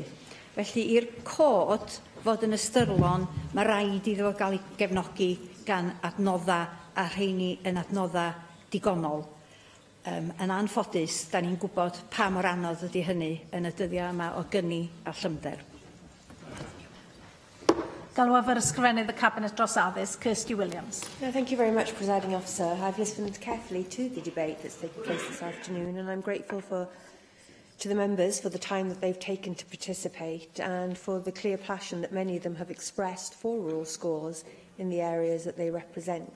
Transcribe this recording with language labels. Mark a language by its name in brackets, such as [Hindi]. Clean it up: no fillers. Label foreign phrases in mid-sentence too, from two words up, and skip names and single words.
[Welsh] Felly i'r cod fod yn ystyrlon, mae rhaid iddo gael ei gefnogi gan adnoddau a rheini yn adnoddau digonol. Yn anffodus, da ni'n gwybod pa mor anodd ydy hynny yn y dyddiau yma o gynni a llymder. Galwaf yr ysgrifennydd y Cabinet dros addysg, Kirsty Williams. [English] No, thank you very much, Presiding Officer. I've listened carefully to the debate that's taken place this afternoon, and I'm grateful to the members for the time that they've taken to participate and for the clear passion that many of them have expressed for rural schools in the areas that they represent.